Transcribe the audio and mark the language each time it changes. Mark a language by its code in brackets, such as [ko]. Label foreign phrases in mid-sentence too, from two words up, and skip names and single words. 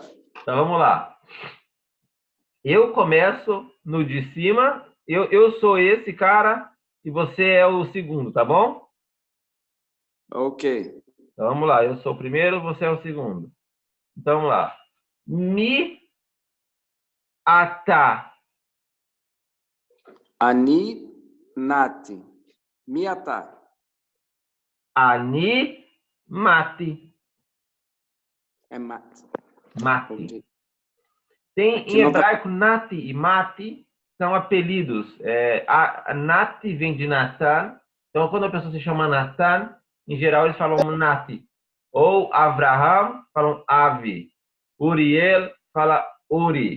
[pt] Então, vamos lá. Eu começo no de cima. Eu sou esse cara e você é o segundo, tá bom? Ok. Então, vamos lá. Eu sou o primeiro, você é o segundo. Então, vamos lá. [he] מי אתה. אני נתי. מי אתה. אני מתי. [pt] É mate. [he] Mati. [pt] Ok. Tem Que em não tá- hebraico nati e mati são apelidos. A nati vem de Natan. Então, quando a pessoa se chama Natan, em geral eles falam nati. Ou Avraham, falam Avi. Uriel, fala Uri.